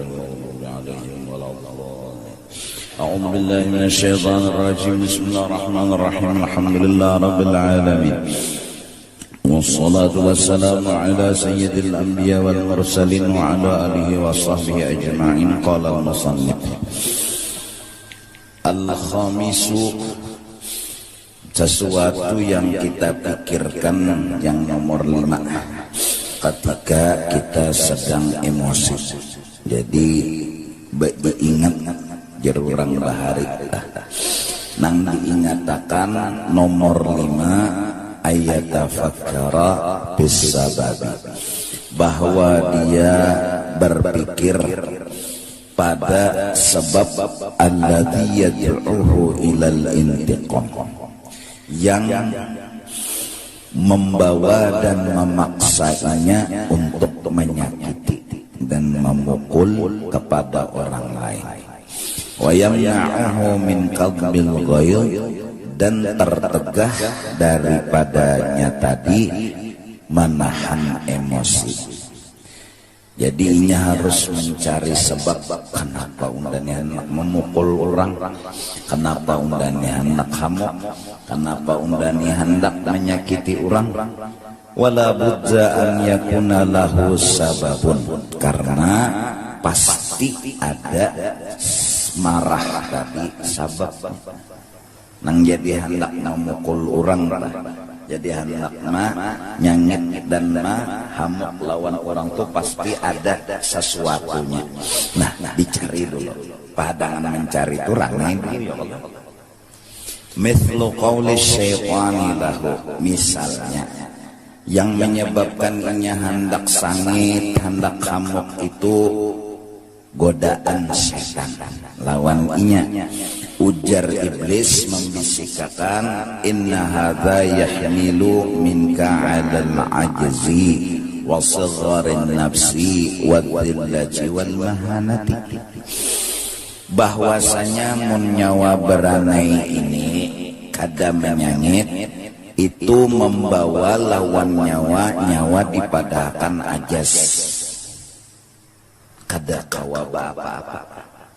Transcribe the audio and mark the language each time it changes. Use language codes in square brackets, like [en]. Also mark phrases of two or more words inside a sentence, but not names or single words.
[ar] المغضوب عليهم ولا الضالين أعوذ بالله من الشيطان الرجيم بسم الله الرحمن الرحيم الحمد لله رب العالمين والصلاة والسلام على سيد الأنبياء والمرسلين وعلى آله وصحبه أجمعين قال المصنف Al-khamisu, [bjn] sesuatu yang kita pikirkan yang nomor 5 ketika kita sedang emosi. Jadi ingat jerurang bahari nang diingatakan nomor 5 ayat [ar] تفكر بسبب, [bjn] bahwa dia berpikir pada sebab [ar] الذي يدعوه إلى الانتقام, [bjn] yang membawa dan memaksanya untuk menyakiti dan memukul kepada orang lain. [ar] ويمنعه من كظم الغيظ, [bjn] dan tertegah daripadanya tadi menahan emosi. Jadi ini harus mencari sebab kenapa undangnya hendak memukul orang, kenapa undangnya hendak hamuk, kenapa undangnya hendak menyakiti orang. [ar] ولا بد أن يكون له سبب, [bjn] karena pasti ada marah tadi sabab. Nang jadi hendak memukul orang, jadi hendak nyangit dan hamuk lawan orang tuh pasti ada sesuatunya. Nah, dicari dulu. Padangan mencari itu ranai dulu [ar] يا الله. مثل قول الشيطان له, [bjn] misalnya yang menyebabkan inya hendak sangit, hendak hamuk itu godaan setan lawan inya. Ujar iblis membisikkan, [ar] إن هذا يحمل منك على العجز وصغر النفس والذلة والمهانة, [bjn] bahwasanya mun nyawa beranai ini kada menyangit itu membawa lawan nyawa dipadahkan ajas, kada kawa apa-apa.